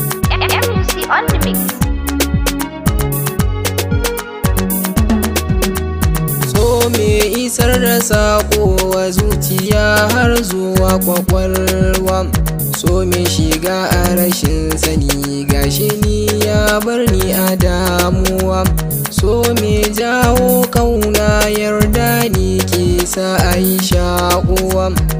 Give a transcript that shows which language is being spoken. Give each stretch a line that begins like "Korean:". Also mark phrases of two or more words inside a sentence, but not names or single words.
English: M U C on the mix.
Hausa: So me isar da saƙo wa zuciya har zuwa kwakwalwa. So me shiga a rashin sani, gashi ni ya bar ni a damuwa. So me jawo kauna, yarda ni ke sa a yi shaƙuwa.